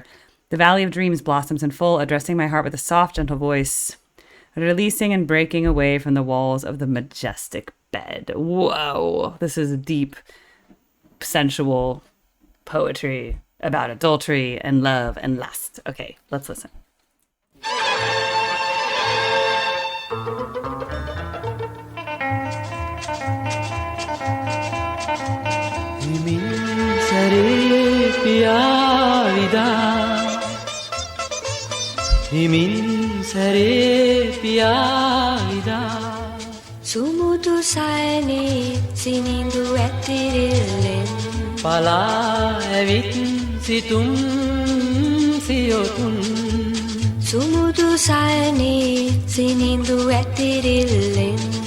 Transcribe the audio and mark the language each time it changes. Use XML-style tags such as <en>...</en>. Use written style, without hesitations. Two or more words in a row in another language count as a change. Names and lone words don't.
<en>The valley of dreams blossoms in full, addressing my heart with a soft, gentle voice, releasing and breaking away from the walls of the majestic bed. Whoa, this is deep, sensual poetry about adultery and love and lust. Okay, let's listen.</en> <si>හෙමින් සැරේ පියා විදා, හෙමින් සැරේ පියා විදා. සුමුදු සයනේ සිනිඳු ඇතිරිල්ලෙන් Pala ඇවිත් සිතුම් සියොතුන්. සුමුදු සයනේ සිනිඳු ඇතිරිල්ලෙන්</si>